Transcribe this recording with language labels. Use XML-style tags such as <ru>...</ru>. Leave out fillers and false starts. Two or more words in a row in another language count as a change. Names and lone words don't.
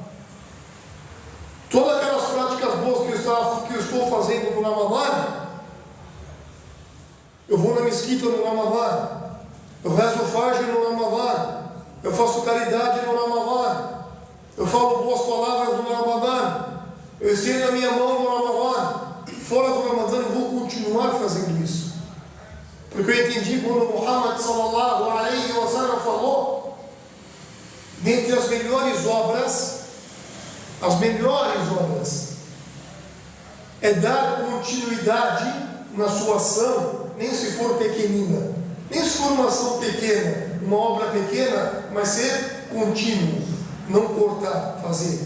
<pt>Todas aquelas práticas boas que eu estou fazendo no Ramadã, eu vou na mesquita no Ramadã, eu rezo o Fajr no Ramadã, eu faço caridade no Ramadã, eu falo boas palavras no Ramadã, eu estendo a minha mão no Ramadã. Fora do Ramadã eu vou continuar fazendo isso, porque eu entendi quando Muhammad</pt> <ar>صلى الله عليه وسلم</ar> <pt>falou, dentre as melhores obras é dar continuidade na sua ação, nem se for pequenina, nem se for uma ação pequena, uma obra pequena, mas ser contínuo, não cortar, fazer.</pt>